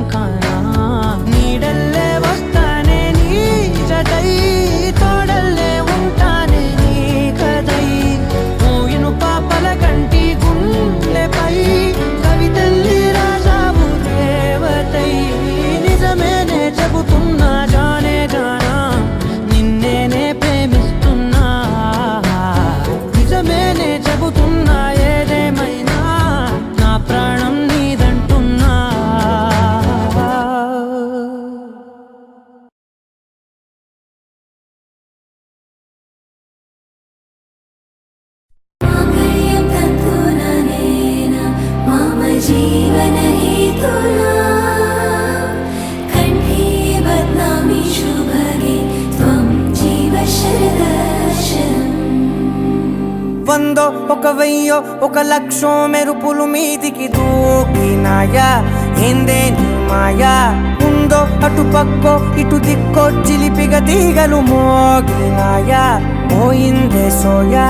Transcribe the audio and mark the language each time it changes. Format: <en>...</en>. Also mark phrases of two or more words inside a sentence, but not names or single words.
<te>కానా నీడల్లే వస్తానే నీ జతై తోడల్లే ఉంటానే నీ కదై మోయిను పాపల కంటి గుండెపై కవితల్లి రాజావు దేవతై నిజమేనే చెబుతున్నా</te> <hi>जाने जाना</hi> <te>నిన్నేనే ప్రేమిస్తున్నా నిజమేనే చెబుతున్నా ఏదేమైనా నా ప్రాణం నీదంటున్నా</te> <sa>माङ्गल्यं तन्तुननेन मम जीवनहेतुना कण्ठे बध्नामि शुभगे त्वं जीव शरदर्शनम्</sa> <te>వందో ఒక వెయ్యో ఒక లక్షో మెరుపులు మీదికి దూకినాయా ఏందే నీ మాయా ఉందో అటు పక్కో ఇటు దిక్కో చిలిపిగా తీగలు మోగినాయా పోయిందే సోయా</te>